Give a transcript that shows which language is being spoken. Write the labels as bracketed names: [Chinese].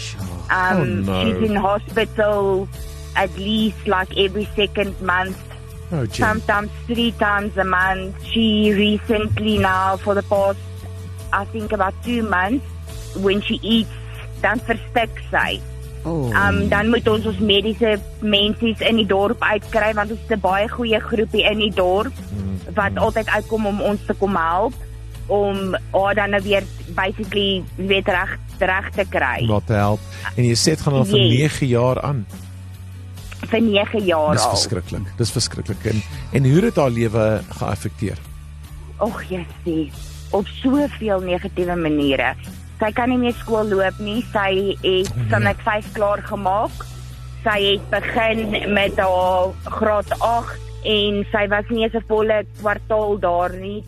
[English] No. She's in hospital at least like every second month, sometimes 3 times a month. She recently now, for the past, I think about 2 months, when she eats, [Afrikaans] dan verstik sy. Dan moet ons mediese mensies in die dorp uitkry, want ons is 'n baie goeie groepie in die dorp wat altyd uitkom om ons te kom help, om haar dan weer basically weer reg te kry. Wat te help. En jy sê dit gaan al vir 9 jaar aan. Vir 9 jaar al. Dis verskriklik. En hoe het haar lewe geaffekteer? Och, jy sê, op soveel negatiewe maniere. Sy kan nie meer skool loop nie. Sy het vanaf 5 klaar gemaak. Sy het begin met haar graad 8 en sy was nie eens 'n volle kwartaal daar nie.